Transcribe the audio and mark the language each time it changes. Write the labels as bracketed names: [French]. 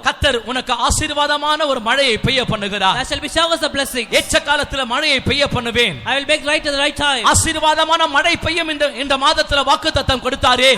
[Tamil] கர்த்தர் உனக்கு ஆசீர்வாதமான ஒரு மழையை பெய்ய பண்ணுகிறார். [English] There shall be showers of blessings. [Tamil] ஏற்ற காலத்துல மழையை பெய்ய பண்ணுவேன். [English] I will make right at the right time. [Tamil] ஆசீர்வாதமான மழை பெய்யும் இந்த மாதத்துல வாக்குத்தத்தம் கொடுத்தாரே.